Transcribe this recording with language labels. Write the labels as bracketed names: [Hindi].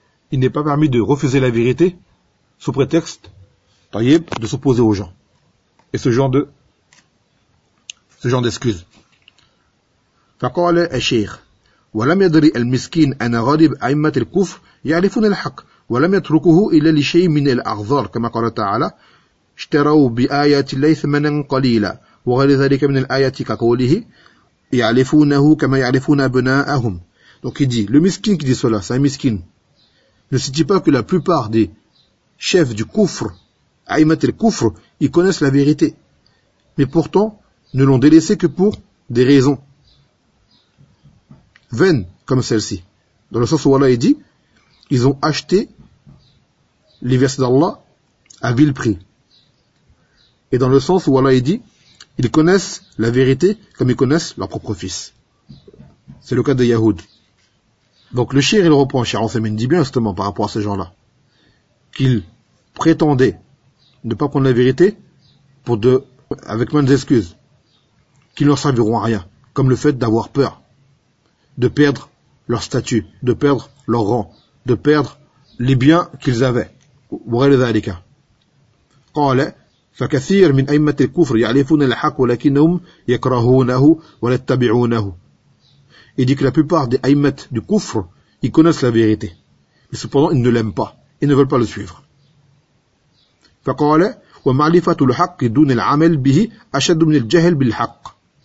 [French] Il n'est pas permis de refuser la vérité sous prétexte, taïeb, de s'opposer aux gens. Et ce genre d'excuses. [Arabic] فقال الشيخ ولم يدري المسكين أن غالب أئمة الكفر يعرفون الحق ولم يتركه إلا لشيء من الأعذار كما قال تعالى اشتروا بآيات الله ثمنا قليلا وغير ذلك من الآيات كقوله يعرفونه كما يعرفون أبناءهم. [French] Donc il dit, le miskin qui dit cela, c'est un miskin. Ne se dit pas que la plupart des chefs du kufr, [Arabic] أئمة الكفر, [French] ils connaissent la vérité. Mais pourtant, ne l'ont délaissé que pour des raisons vaines comme celle-ci. Dans le sens où Allah dit, ils ont acheté les versets d'Allah à vil prix. Et dans le sens où Allah dit, ils connaissent la vérité comme ils connaissent leur propre fils. C'est le cas de Yahoud. Donc le shir, il reprend, shir Ansemin dit bien justement par rapport à ces gens-là, qu'ils prétendaient ne pas prendre la vérité avec moins d'excuses, qui ne leur serviront à rien, comme le fait d'avoir peur, de perdre leur statut, de perdre leur rang, de perdre les biens qu'ils avaient. [Arabic] قال فكثير من أئمة الكفر يعرفون الحق ولكنهم يكرهونه ولا يتبعونه. [French] Il dit que la plupart des aïmettes du kufr, ils connaissent la vérité, mais cependant ils ne l'aiment pas, ils ne veulent pas le suivre. [Arabic] فقال ومعرفة الحق دون العمل به أشد من الجهل بالحق.